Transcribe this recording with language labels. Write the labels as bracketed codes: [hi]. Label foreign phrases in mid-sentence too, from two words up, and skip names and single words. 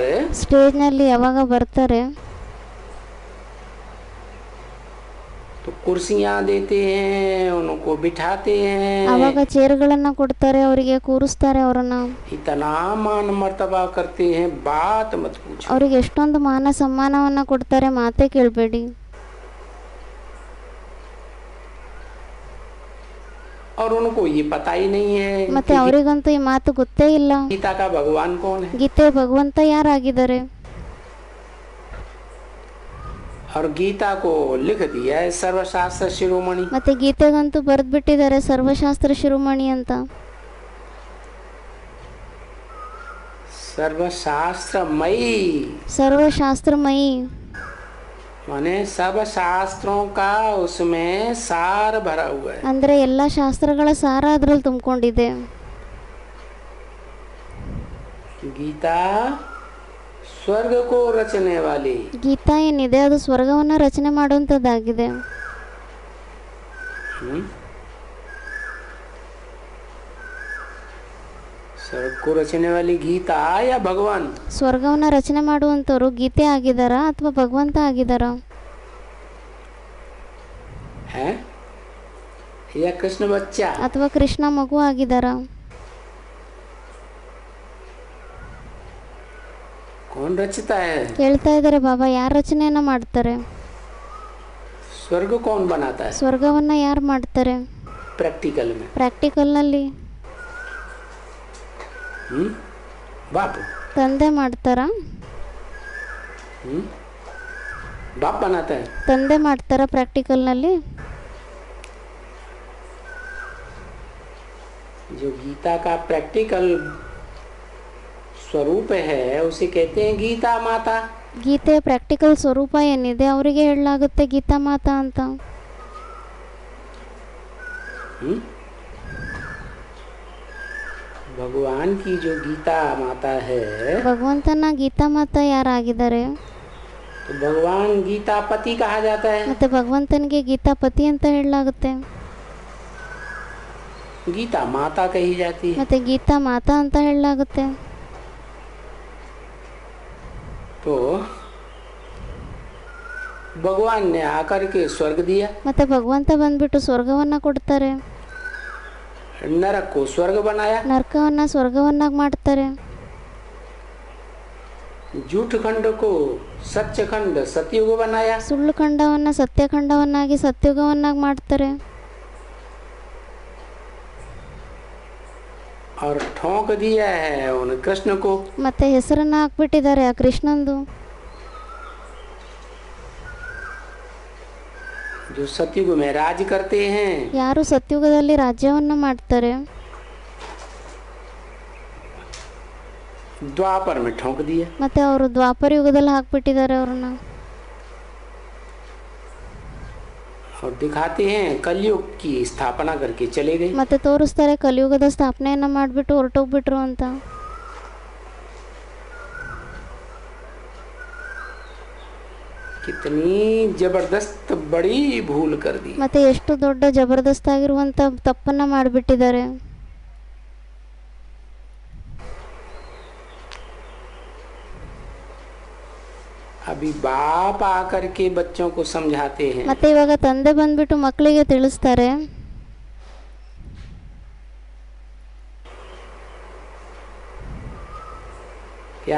[kn] ಸ್ಟೇಜ್ ನಲ್ಲಿ ಯಾವಾಗ ಬರ್ತಾರೆ, [hi] तो कुर्सियां देते हैं, उनको बिठाते हैं, [kn] ಅವಾಗ ಚೇರ್ಗಳನ್ನ ಕೊಡ್ತಾರೆ, ಅವರಿಗೆ ಕೂರಿಸ್ತಾರೆ, ಅವರನ್ನ [hi] इतना मान मर्तबा करते हैं, बात मत पूछो। [kn] ಅವರಿಗೆ ಎಷ್ಟೊಂದು ಮಾನ ಸಮ್ಮಾನವನ್ನ ಕೊಡ್ತಾರೆ, ಮಾತೇ ಕೇಳಬೇಡಿ. [hi] और उनको ये पता ही नहीं है [kn] ಮತ್ತೆ ಅವರಿಗಂತೂ ಈ ಮಾತು ಗೊತ್ತೇ ಇಲ್ಲ, [hi] गीता का भगवान कौन है [kn] ಗೀತೆ ಭಗವಂತ ಯಾರಾಗಿದ್ದಾರೆ. [hi] और गीता को लिख दिया है सर्वशास्त्र शिरोमणि। [kn] ಮತ್ತೆ ಗೀತೆಗಂತೂ ಬರೆದ್ಬಿಟ್ಟಿದ್ದಾರೆ ಸರ್ವಶಾಸ್ತ್ರ ಶಿರೋಮಣಿ ಅಂತ. [hi] सर्वशास्त्रमयी [kn] ಸರ್ವಶಾಸ್ತ್ರಮಯಿ [hi] माने सब शास्त्रों का उसमें सार भरा हुआ है। [kn] ಅಂದ್ರೆ ಎಲ್ಲ ಶಾಸ್ತ್ರಗಳ ಸಾರ ಅದ್ರಲ್ಲಿ ತುಂಬಿಕೊಂಡಿದೆ. [hi] गीता स्वर्ग को रचने वाली, [kn] ಗೀತಾ ಏನಿದೆ ಅದು ಸ್ವರ್ಗವನ್ನ ರಚನೆ ಮಾಡುವಂತದ್ದಾಗಿದೆ. हम्म? [hi] स्वर्ग को रचने वाली गीता या भगवान? [kn] ಸ್ವರ್ಗವನ್ನು ರಚನೆ ಮಾಡುವಂಥವ್ರು ಗೀತೆ ಆಗಿದ್ದಾರಾ ಅಥವಾ ಭಗವಂತ ಆಗಿದ್ದಾರಾ? [hi] है या कृष्ण बच्चा? [kn] ಅಥವಾ ಕೃಷ್ಣ ಮಗು ಆಗಿದ್ದಾರಾ? [hi] कौन रचता है? [kn] ಕೇಳ್ತಾ ಇದ್ದಾರೆ ಬಾಬಾ, ಯಾರು ರಚನೆಯನ್ನು ಮಾಡ್ತಾರೆ? [hi] स्वर्ग कौन बनाता है? [kn] ಸ್ವರ್ಗವನ್ನು ಯಾರು ಮಾಡ್ತಾರೆ? [hi] प्रैक्टिकल में [kn] ಪ್ರಾಕ್ಟಿಕಲ್ನಲ್ಲಿ [hi] बाप [kn] ತಂದೆ ಮಾಡ್ತಾರಾ? [hi] बाप बनाता है। [kn] ತಂದೆ ಮಾಡ್ತಾರಾ ಪ್ರಾಕ್ಟಿಕಲ್ನಲ್ಲಿ? [hi] जो गीता का प्रैक्टिकल स्वरूप है उसे कहते हैं गीता माता। [kn] ಗೀತೆಯ ಪ್ರಾಕ್ಟಿಕಲ್ ಸ್ವರೂಪ ಏನಿದೆ ಅವರಿಗೆ ಹೇಳಲಾಗುತ್ತೆ ಗೀತಾ ಮಾತಾ ಅಂತ. [hi] भगवान की जो गीता माता है, [kn] ಭಗವಂತನ ಗೀತಾ ಮಾತಾ ಯಾರಾಗಿದ್ದಾರೆ? [hi] तो भगवान गीता पति कहा जाता है। [kn] ಮತ್ತೆ ಭಗವಂತನಿಗೆ ಗೀತಾ ಪತಿ ಅಂತ ಹೇಳಲಾಗುತ್ತೆ, [hi] गीता माता कही जाती है। [kn] ಮತ್ತೆ ಗೀತಾ ಮಾತಾ ಅಂತ ಹೇಳಲಾಗುತ್ತೆ. [hi] तो भगवान ने आकर के स्वर्ग दिया, [kn] ಮತ್ತೆ ಭಗವಂತ ಬಂದ್ಬಿಟ್ಟು ಸ್ವರ್ಗವನ್ನ ಕೊಡ್ತಾರೆ, [hi] नरक को स्वर्ग बनाया, [kn] ನರಕವನ್ನ ಸ್ವರ್ಗವನ್ನಾಗಿ ಮಾಡ್ತಾರೆ, [hi] झूठ खंड को सच्च खंड सतयुग बनाया, [kn] ಸುಳ್ಳು ಖಂಡವನ್ನ ಸತ್ಯಖಂಡವನ್ನಾಗಿ ಸತ್ಯುಗವನ್ನಾಗಿ ಮಾಡ್ತಾರೆ, [hi] और ठोक दिया है उन कृष्ण को। [kn] ಮತ್ತೆ ಹೆಸರನ್ನ ಹಾಕ್ಬಿಟ್ಟಿದ್ದಾರೆ ಆ ಕೃಷ್ಣಂದು, [hi] जो सतयुग में राज करते हैं, [kn] ಯಾರು ಸತ್ಯುಗದಲ್ಲಿ ರಾಜ್ಯವನ್ನ ಮಾಡ್ತಾರೆ, [hi] द्वापर में ठोक दिया। [kn] ಮತ್ತೆ ಅವರು ದ್ವಾಪರ ಯುಗದಲ್ಲಿ ಹಾಕ್ಬಿಟ್ಟಿದ್ದಾರೆ ಅವ್ರನ್ನ, [hi] और दिखाते हैं कलयुग की स्थापना करके चले गए। [kn] ಮತ್ತೆ ತೋರಿಸ್ತಾರೆ ಕಲಿಯುಗದ ಸ್ಥಾಪನೆಯನ್ನ ಮಾಡಿಬಿಟ್ಟು ಹೊರಟೋಗ್ಬಿಟ್ರು ಅಂತ. [hi] कितनी जबरदस्त बड़ी भूल कर दी। [kn] ಮತ್ತೆ ಎಷ್ಟು ದೊಡ್ಡ ಜಬರ್ದಸ್ತ್ ಆಗಿರುವಂತ ತಪ್ಪನ್ನ ಮಾಡಿಬಿಟ್ಟಿದ್ದಾರೆ. [hi] अभी बाप आकर के बच्चों को समझाते हैं। [kn] ಮತ್ತೆ ಇವಾಗ ತಂದೆ ಬಂದ್ಬಿಟ್ಟು ಮಕ್ಕಳಿಗೆ ತಿಳಿಸ್ತಾರೆ, [hi] क्या